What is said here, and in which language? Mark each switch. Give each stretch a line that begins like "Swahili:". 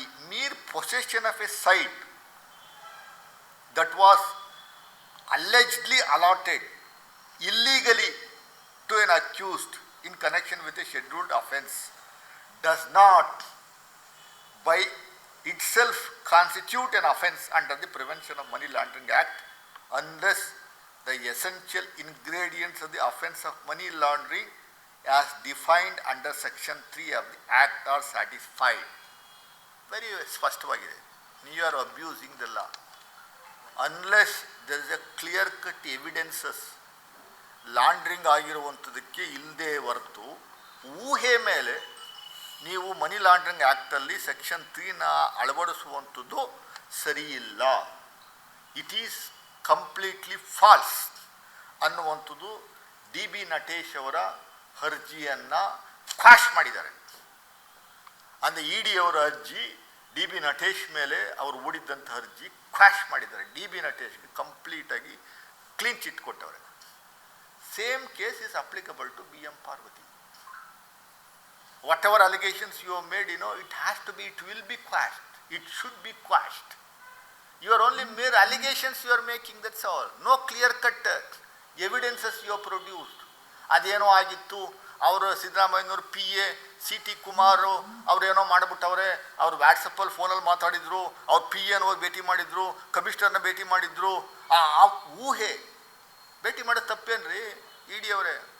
English: mere possession of a site that was allegedly allotted illegally to an accused in connection with a scheduled offence does not by itself constitute an offence under the Prevention of Money Laundering Act unless the essential ingredients of the offence of money laundering as defined under section 3 of the act are satisfied.
Kannada: Very ಸ್ಪಷ್ಟವಾಗಿದೆ.
English: You are abusing the law unless there is a clear cut evidences
Kannada: laundering ಆಗಿರುವಂಥದ್ದಕ್ಕೆ ಇಲ್ಲದೆ ಹೊರತು ಊಹೆ ಮೇಲೆ ನೀವು money laundering ಆ್ಯಕ್ಟಲ್ಲಿ section 3ನ ಅಳವಡಿಸುವಂಥದ್ದು ಸರಿಯಿಲ್ಲ.
English: it is completely false
Kannada: ಅನ್ನುವಂಥದ್ದು D B Natesh ಅವರ ಅರ್ಜಿಯನ್ನು ಕ್ವಾಶ್ ಮಾಡಿದ್ದಾರೆ. ಅಂದರೆ ಇ ಡಿ ಅವರ ಅರ್ಜಿ ಡಿ ಬಿ ನಟೇಶ್ ಮೇಲೆ ಅವರು ಹೂಡಿದ್ದಂಥ ಅರ್ಜಿ ಕ್ವಾಶ್ ಮಾಡಿದ್ದಾರೆ. ಡಿ ಬಿ ನಟೇಶ್ಗೆ ಕಂಪ್ಲೀಟಾಗಿ ಕ್ಲೀನ್ ಚಿಟ್ ಕೊಟ್ಟವ್ರೆ.
English: Same case is applicable to B M Parvati. whatever allegations you have made, it has to be, it will be quashed. It should be quashed. You are only mere allegations you are making, that's all. No clear-cut evidences you have produced.
Kannada: ಅದೇನೋ ಆಗಿತ್ತು, ಅವರು ಸಿದ್ದರಾಮಯ್ಯನವ್ರು P A C T Kumar ಅವ್ರೇನೋ ಮಾಡಿಬಿಟ್ಟವ್ರೆ, ಅವ್ರು ವ್ಯಾಟ್ಸಪ್ಪಲ್ಲಿ ಫೋನಲ್ಲಿ ಮಾತಾಡಿದರು, ಅವ್ರು P ಎನ ಹೋಗಿ ಭೇಟಿ ಮಾಡಿದರು, ಕಮಿಷನರ್ನ ಭೇಟಿ ಮಾಡಿದರು. ಆ ಊಹೆ ಭೇಟಿ ಮಾಡೋದು ತಪ್ಪೇನ್ರಿ ಇ ಡಿ ಅವರೇ?